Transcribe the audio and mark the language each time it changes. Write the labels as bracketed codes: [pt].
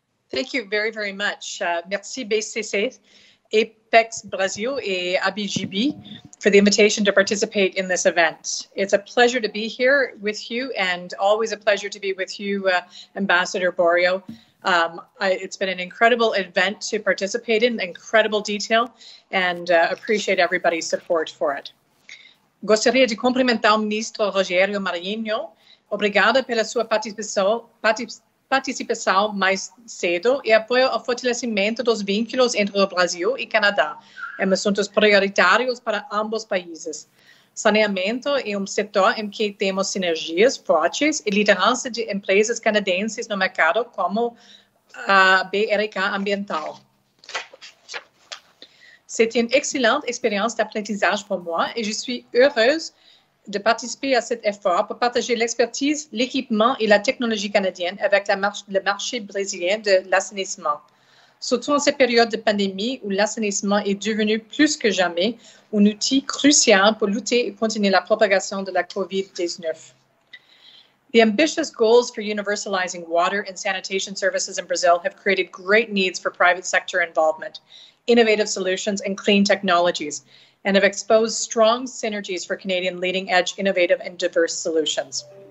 [en] Thank you very, very much. Merci BCC, Apex-Brasil et ABGB for the invitation to participate in this event. It's a pleasure to be here with you, and always a pleasure to be with you, Ambassador Borio. It's been an incredible event to participate in, incredible detail, and appreciate everybody's support for it. [pt] Gostaria de cumprimentar o ministro Rogério Marinho. Obrigada pela sua participação participação mais cedo e apoio ao fortalecimento dos vínculos entre o Brasil e Canadá, em assuntos prioritários para ambos países. Saneamento é um setor em que temos sinergias fortes e liderança de empresas canadenses no mercado, como a BRK Ambiental. [fr] C'est une excellente expérience d'apprentissage pour moi et je suis heureuse de participer à cet effort pour partager l'expertise, l'équipement et la technologie canadienne avec le marché brésilien de l'assainissement. Surtout en cette période de pandémie où l'assainissement est devenu plus que jamais un outil crucial pour lutter et contenir la propagation de la COVID-19. [en] The ambitious goals for universalizing water and sanitation services in Brazil have created great needs for private sector involvement, innovative solutions, and clean technologies, and have exposed strong synergies for Canadian leading-edge, innovative, and diverse solutions.